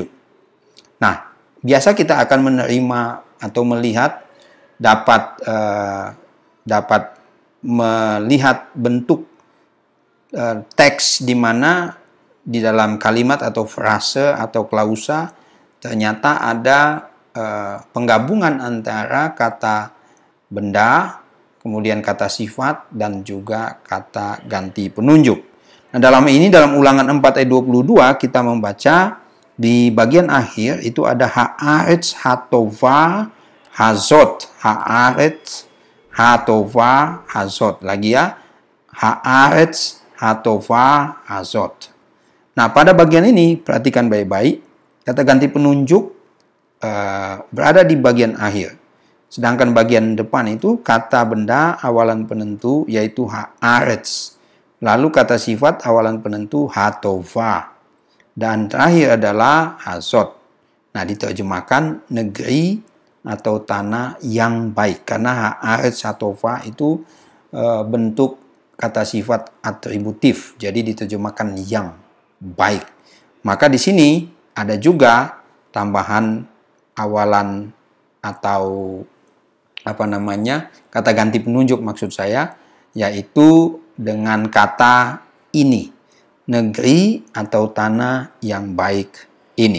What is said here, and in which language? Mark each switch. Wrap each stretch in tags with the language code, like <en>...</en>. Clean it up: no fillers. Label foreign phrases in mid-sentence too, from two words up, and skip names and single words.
<id>Nah, biasa kita akan menerima atau melihat dapat melihat bentuk teks di mana di dalam kalimat atau frase atau klausa ternyata ada penggabungan antara kata benda, kemudian kata sifat, dan juga kata ganti penunjuk. Nah, dalam ulangan 4 ayat 22 kita membaca di bagian akhir itu ada</id> <he>הארץ הטובה הזאת. הארץ הטובה הזאת.</he> <id>Lagi ya,</id> <he>הארץ הטובה הזאת.</he> <id>Nah, pada bagian ini perhatikan baik-baik, kata ganti penunjuk berada di bagian akhir. Sedangkan bagian depan itu kata benda awalan penentu yaitu haaretz. Lalu kata sifat awalan penentu hatova. Dan terakhir adalah hazot. Nah, diterjemahkan negeri atau tanah yang baik. Karena</id> <he>הארץ הטובה</he> <id>itu bentuk kata sifat atributif. Jadi diterjemahkan yang baik. Maka di sini ada juga tambahan awalan atau kata ganti penunjuk maksud saya, yaitu dengan kata ini, negeri atau tanah yang baik ini.</id>